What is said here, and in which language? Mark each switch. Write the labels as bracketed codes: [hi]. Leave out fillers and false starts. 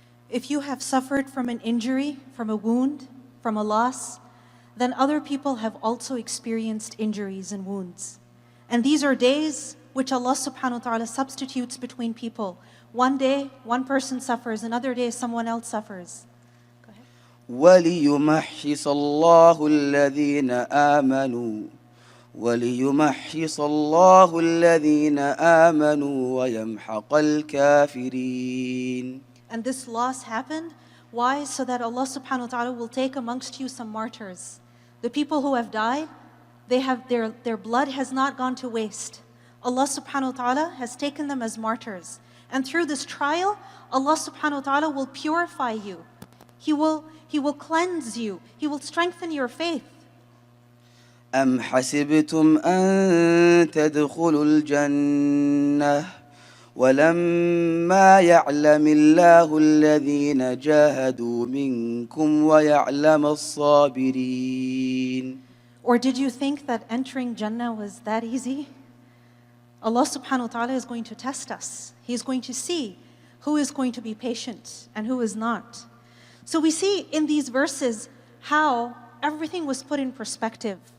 [en] If you have suffered from an injury, from a wound, from a loss, then other people have also experienced injuries and wounds. And these are days which Allah subhanahu wa ta'ala substitutes between people. One day, one person suffers, another day, someone else suffers. Go ahead. [ar] وليمحص الله الذين آمنوا وليمحص الله الذين آمنوا ويمحق الكافرين. [en] And this loss happened. Why? So that Allah subhanahu wa ta'ala will take amongst you some martyrs. The people who have died, they have their blood has not gone to waste. Allah subhanahu wa ta'ala has taken them as martyrs. And through this trial, Allah subhanahu wa ta'ala will purify you. He will cleanse you. He will strengthen your faith. [ar] أم حسبتم أن تدخلوا الجنة ولما يعلم الله الذين جاهدوا منكم ويعلم الصابرين. [en] Or did you think that entering Jannah was that easy? Allah subhanahu wa ta'ala is going to test us. He is going to see who is going to be patient and who is not. So we see in these verses how everything was put in perspective.